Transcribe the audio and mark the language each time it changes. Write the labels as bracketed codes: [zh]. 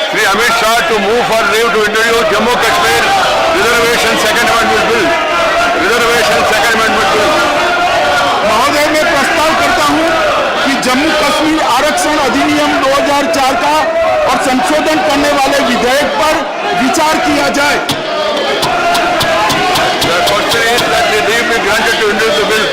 [en] Amit Shah to move for leave to introduce Jammu Kashmir Reservation Second Amendment Bill. Reservation Second Amendment Bill. [hi] महोदय, मैं प्रस्ताव करता हूं कि जम्मू कश्मीर आरक्षण अधिनियम 2004 का और संशोधन करने वाले विधेयक पर विचार किया जाए। [en] The question is that the leave be granted to introduce the bill.